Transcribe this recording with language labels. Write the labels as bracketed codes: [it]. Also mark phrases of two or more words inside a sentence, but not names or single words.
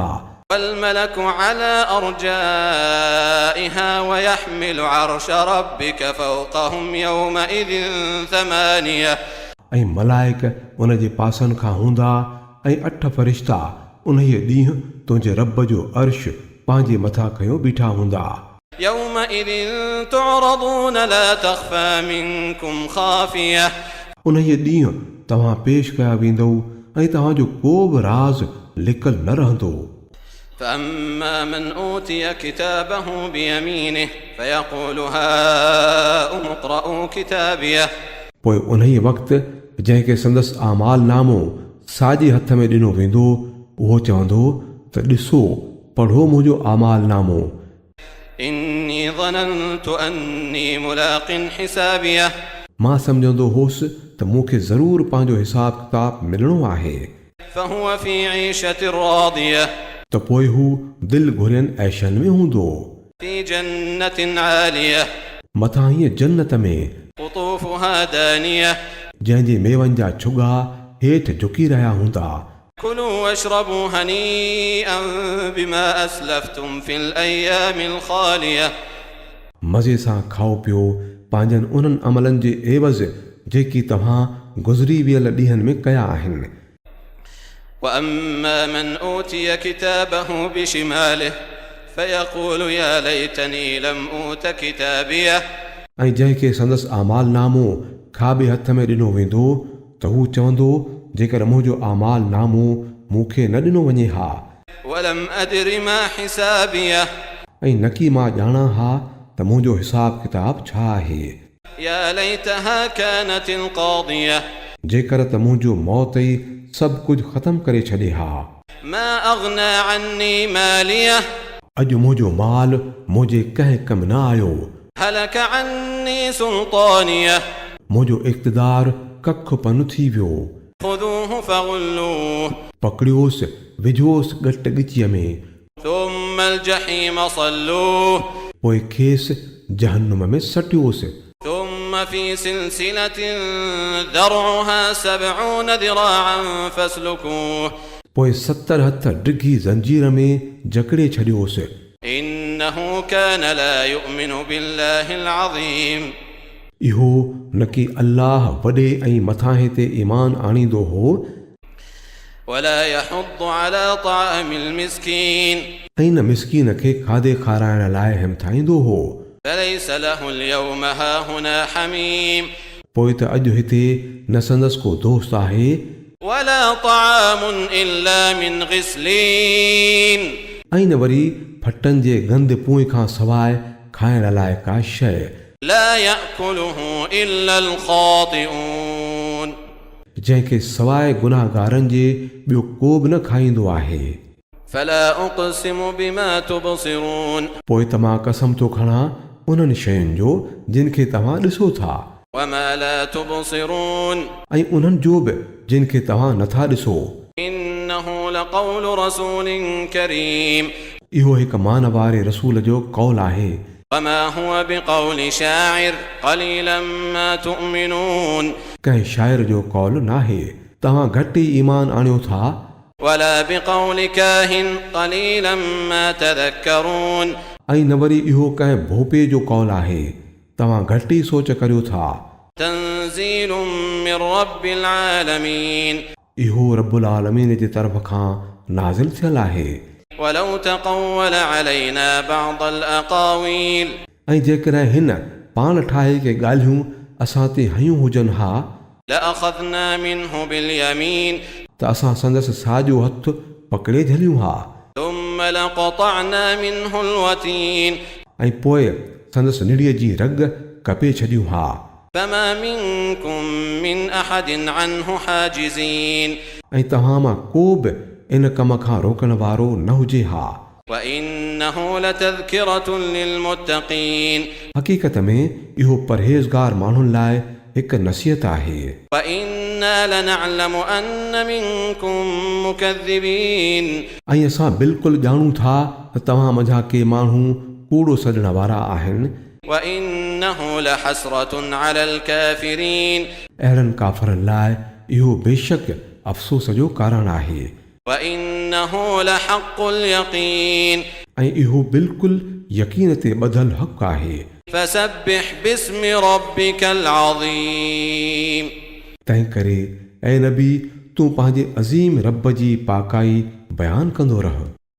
[ar] والملك على أرجائها ويحمل عرش ربك فوقهم يومئذ ثمانية [sd] ऐं मलाइक उन जे पासनि खां हूंदा ऐं 8 फ़रिश्ता उन ॾींहुं तुंहिंजे रब जो अर्श पंहिंजे मथां खयों बीठा हूंदा। [ar] يومئذ تعرضون لا تخفى منكم خافية [sd] उन ॾींहुं तव्हां पेश कया वेंदो ऐं तव्हांजो को बि राज़ लिकल न रहंदो। [ar] فأما من أوتي كتابه بيمينه فيقول هاؤم اقرءوا كتابيه [sd] पोइ उन ई वक़्तु जंहिंखे संदसि आमाल नामो साॼे हथ में ॾिनो वेंदो उहो चवंदो त ॾिसो पढ़ो मुंहिंजो आमाल नामो। [ar] إني ظننت أني ملاق حسابيه [sd] मां सम्झंदो होसि त मूंखे ज़रूरु पंहिंजो हिसाब किताब मिलणो आहे। [ar] فهو في عيشة راضية [sd] त पोइ हू दिलि घुरियनि ऐशनि में हूंदो। [ar] في جنة عالية [sd] मथां हीअ जन्नत में [ar] قطوفها دانية [sd] जंहिंजे मेवनि जा छुगा हेठि झुकी रहिया हूंदा। [ar] كلوا واشربوا هنيئا بما أسلفتم في الأيام الخالية [sd] मज़े सां खाओ पियो पंहिंजनि उन्हनि अमलनि जे एवज़ जेकी तव्हां गुज़री वियल ॾींहंनि में कया आहिनि। [ar] وأما من أوتي كتابه بشماله فيقول يا ليتني لم أوت كتابيه [sd] ऐं जंहिंखे संदसि आमाल नामो खाॿे हथ में ॾिनो वेंदो त हू चवंदो जेकर मुंहिंजो आमाल नामो मूंखे न ॾिनो वञे हा। [ar] ولم أدر ما حسابيه [sd] ऐं न की मां ॼाणा हा त मुंहिंजो हिसाब किताब छा आहे। [ar] يا ليتها كانت القاضية [sd] जेकर त मुंहिंजो मौत ई सभु कुझु ख़तमु करे छॾे हा। [ar] ما أغنى عني ماليه [sd] अॼु मुंहिंजो माल मुंहिंजे कंहिं कमु न आयो, [ar] هلك عني سلطانيه [sd] मुंहिंजो इक़्तिदार कख पन थी वियो। [ar] خذوه فغلوه [sd] पकड़ियोसि, विझोसि ॻट ॻिचीअ में, [ar] ثم الجحيم صلوه [sd] पोइ खेसि जहन्नुम में सटियोसि। [ar] ثم في سلسلة ذرعها 70 ذراعا فاسلكوه [sd] पोइ 70 हथ डिघी ज़ंजीर में जकड़े छॾियोसि। [ar] إنه كان لا يؤمن بالله العظيم [sd] इहो न कि अल्लाह वॾे ऐं मथां ते ईमान आणींदो हो, [ar] ولا يحض على طعام المسكين [sd] ऐं न मिसकीन खे खाधे खाराइण लाइ हिमथाईंदो हो। [ar] فليس له اليوم هاهنا حميم [sd] पोइ त अॼु हिते न संदसि को दोस्त आहे, [ar] ولا طعام إلا من غسلين [sd] ऐं न वरी फटनि जे गंद पूए खां सवाइ खाइण लाइ का शइ, [ar] لا يأكله إلا الخاطئون [sd] जंहिंखे सवाइ गुनाहगारनि जे ॿियो को बि न खाईंदो आहे। [ar] فلا أقسم بما تبصرون [sd] पोइ त मां कसम थो खणां उन्हनि शयुनि जो जिन खे तव्हां ॾिसो था, [ar] وما لا تبصرون [sd] ऐं उन्हनि जो बि जिन खे तव्हां नथा ॾिसो। [ar] إنه لقول رسول كريم [sd] इहो हिकु मान वारे रसूल जो कौल आहे, [ar] وما هو بقول شاعر قليلا ما تؤمنون [sd] कंहिं शाइर जो कौल नाहे, तव्हां घटि ई ईमान आणियो था। [ar] ولا بقول كاهن قليلا ما تذكرون [sd] ऐं न वरी इहो कंहिं भोपे जो कौल आहे, तव्हां घटि ई सोच करियो था। [ar] تنزيل من رب العالمين [sd] इहो [ar] رب العالمين [sd] जे तरफ़ खां नाज़िल थियल आहे। [ar] ولو تقول علينا بعض الأقاويل [sd] ऐं जेकॾहिं हिन पाण ठाहे के ॻाल्हियूं असां ते हयूं हुजनि हा, [ar] لأخذنا منه باليمين [sd] त असां संदसि साॼो हथु पकड़े झलियूं हा, [ar] ثم لقطعنا منه الوتين [sd] ऐं पोइ संदसि निड़ीअ जी रग कपे छॾियूं हा। [ar] فما منكم من أحد عنه حاجزين [sd] ऐं तव्हां मां को बि इन कम खां रोकण वारो न हुजे हा। [ar] وإنه لتذكرة للمتقين [sd] हक़ीक़त में इहो परहेज़गार माण्हुनि लाइ हिकु नसीहत आहे। [ar] وإنا لنعلم أن منكم مكذبين [sd] ऐं असां बिल्कुलु ॼाणूं था त तव्हां मंझां के माण्हू कूड़ो सॾण वारा आहिनि। [ar] وإنه لحسرة على الكافرين [sd] अहिड़नि काफ़रनि लाइ इहो बेशक अफ़सोस जो कारण आहे। [ar] وإنه لحق اليقين [sd] ऐं इहो बिल्कुलु यकीन ते ॿधल हक़ आहे। [ar] فسبح باسم ربك العظيم [sd] तंहिं करे ऐं नबी तूं पंहिंजे अज़ीम रब जी पाकाई बयानु कंदो रह।